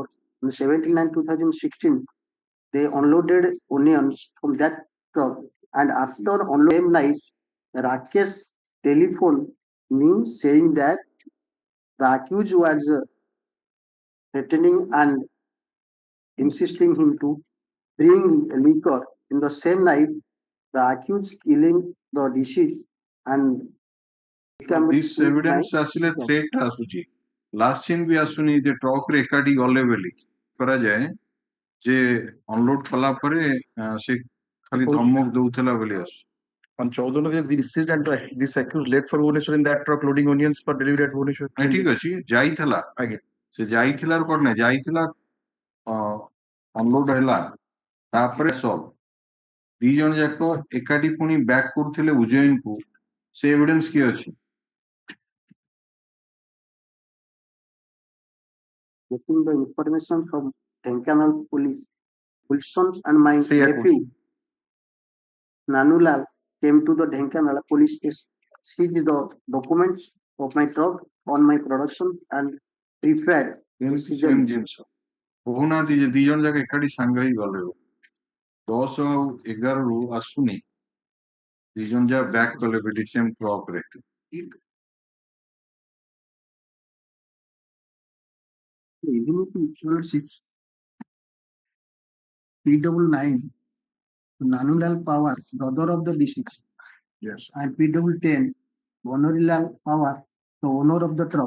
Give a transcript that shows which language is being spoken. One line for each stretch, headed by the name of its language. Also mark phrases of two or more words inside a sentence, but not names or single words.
English: On 17/9/2016, they unloaded onions from that truck, and after unloading same night, Rakesh telephoned me saying that the accused was threatening and insisting him to bring liquor. In the same night, the accused killing the deceased and this evidence
Odia: ଆସିଲେ threat ଆସୁଛି.
English: Last scene
Odia: ବି ଆସୁନି ଯେ ଟ୍ରକ୍ ରେ ଏକାଠି ଗଲେ ବୋଲି କରାଯାଏ ଯେ ଅନଲୋଡ କଲା ପରେ ସେ ଖାଲି ଧମକ ଦଉଥିଲା ବୋଲି ଆସୁ.
English: On 14 the deceased and this accused left for Bhubaneswar in that truck loading onions for delivery at Bhubaneswar.
Odia: ଠିକ ଅଛି ଯାଇଥିଲା ଆଜ୍ଞା ସେ ଯାଇଥିଲା କଣ ନାହିଁ ଯାଇଥିଲା ଅନଲୋଡ ହେଲା ତାପରେ ସବ ଦି ଜଣ ଯାକ ଏକାଠି ପୁଣି ବ୍ୟାକ୍ କରୁଥିଲେ ଉଜ୍ଜୟିନକୁ ସେ ଏଭିଡେନ୍ସ କିଏ ଅଛି?
English: Getting the information from ढेंकानाल police, Wilson and my nephew Nanulal came to the ढेंकानाल police station, seized the documents of my truck on my production and prepared
Odia: ସେମ୍ ଜିନିଷ କହୁନାହାନ୍ତି ଯେ ଦି ଜଣ ଯାକ ଏକାଠି ସାଙ୍ଗ ହେଇ ଗଲେ 10 ଆଉ 11 ରୁ ଆସୁନି ଦି ଜଣ ଯାକ ବ୍ୟାକ୍ କଲେ ସେମ୍ ଟ୍ରକରେ
English: Evening 6 P99 Nanulal Power, brother of the deceased. Yes. And P10 Bonorilal Power, the owner of the truck.